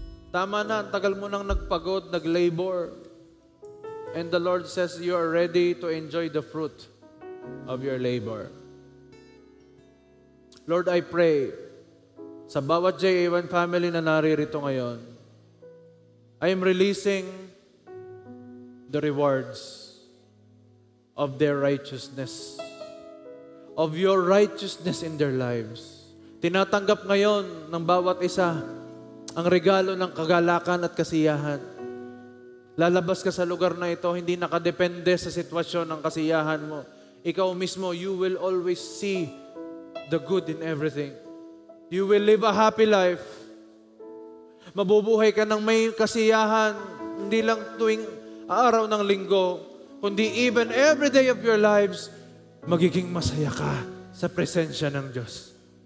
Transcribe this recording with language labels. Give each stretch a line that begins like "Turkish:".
Filipino: Tama na, ang tagal mo nang nagpagod, nag-labor.
English: And the Lord says, you are ready to enjoy the fruit of your labor. Lord, I pray,
Filipino: sa bawat JA1 family na naririto ngayon,
English: I am releasing the rewards of their righteousness, of your righteousness in their lives.
Filipino: Tinatanggap ngayon ng bawat isa ang regalo ng kagalakan at kasiyahan. Lalabas ka sa lugar na ito, hindi nakadepende sa sitwasyon ng kasiyahan mo. Ikaw mismo,
English: you will always see the good in everything. You will live a happy life.
Filipino: Mabubuhay ka ng may kasiyahan, hindi lang tuwing araw ng linggo, kundi
English: even every day of your lives,
Filipino: magiging masaya ka sa presensya ng Diyos.